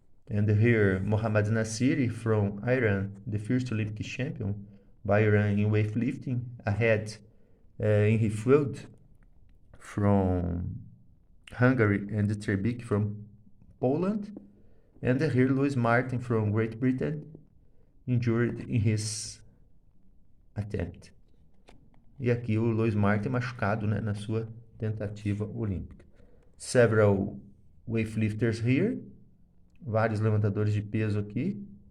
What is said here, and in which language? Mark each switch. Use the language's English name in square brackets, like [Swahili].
[English] And here, Mohammad Nassiri from Iran, the first Olympic champion by Iran in weightlifting, ahead in his field from Hungary and Trebik from Poland. And here, Lois Martin from Great Britain, injured in his attempt. [Portuguese] E aqui o Lois Martin machucado, né, na sua tentativa olímpica. [English] Several weightlifters here. [Portuguese] Vários levantadores de peso aqui.